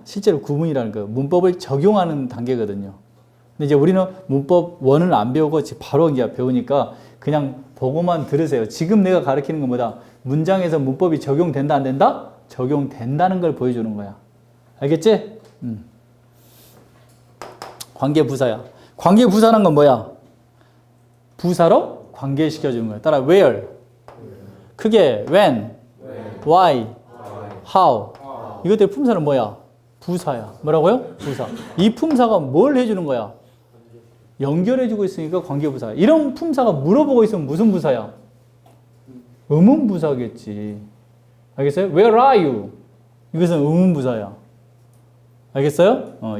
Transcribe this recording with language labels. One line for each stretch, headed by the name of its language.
Korean: 실제로 구문이라는 거. 문법을 적용하는 단계거든요. 근데 이제 우리는 문법 1을 안 배우고 바로 이제 배우니까 그냥 보고만 들으세요. 지금 내가 가르치는 건 뭐다? 문장에서 문법이 적용된다 안 된다? 적용된다는 걸 보여주는 거야. 알겠지? 관계부사야. 관계부사란 건 뭐야? 부사로 관계시켜주는 거야.
English: 따라 where, 크게 when, why, how.
Korean: 이것들 품사는 뭐야? 부사야. 뭐라고요? 부사. 이 품사가 뭘 해주는 거야? 연결해주고 있으니까 관계부사야. 이런 품사가 물어보고 있으면 무슨 부사야? 의문부사겠지. 알겠어요?
English: Where are you?
Korean: 이것은 의문부사야. 알겠어요?